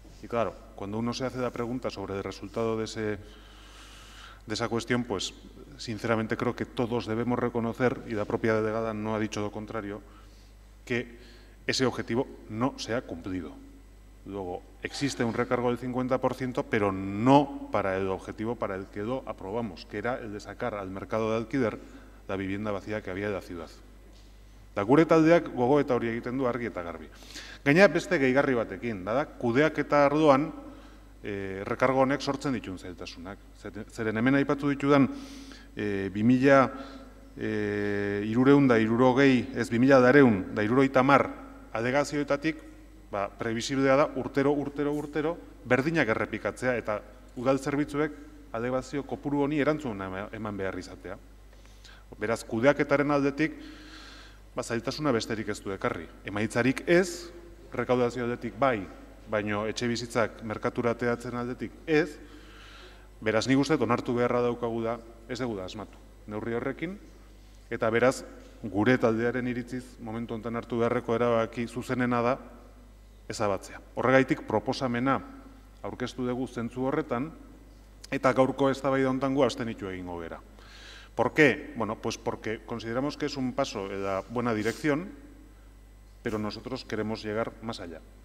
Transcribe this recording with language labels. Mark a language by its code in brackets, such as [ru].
[es] Y claro, cuando uno se hace la pregunta sobre el resultado de esa cuestión, pues sinceramente creo que todos debemos reconocer, y la propia delegada no ha dicho lo contrario, que ese objetivo no se ha cumplido. Luego, existe un recargo del 50%, pero no para el objetivo para el que lo aprobamos, que era el de sacar al mercado de alquiler la vivienda vacía que había de la ciudad. [eu] Da gure taldeak gogoeta hori egiten du argi eta garbi. Gainera beste gehigarri batekin, da kudeaketa arloan rekargo honek sortzen dituen zailtasunak. Zeren hemen aipatu ditudan 2.260 alegazioetatik prebisiblea da urtero berdinak errepikatzea eta udal zerbitzuek alegazio kopuru honi erantzun eman behar izatea. Beraz, kudeaketaren aldetik zailtasuna besterik ez du ekarri. Emaitzarik ez, rekaudazio aldetik bai, baino etxe bizitzak merkaturateatzen aldetik ez, beraz nik uste onartu beharra daukagu da, ez dugu da asmatu. Neurri horrekin, eta beraz, gure taldearen iritziz, momentu honetan hartu beharreko erabaki zuzenena da, ezabatzea. Horregaitik proposamena aurkeztu dugu zentzu horretan, eta gaurko eztabaida honetan gu abstenitu egingo gera. [es] ¿Por qué? Bueno, pues porque consideramos que es un paso en la buena dirección, pero nosotros queremos llegar más allá.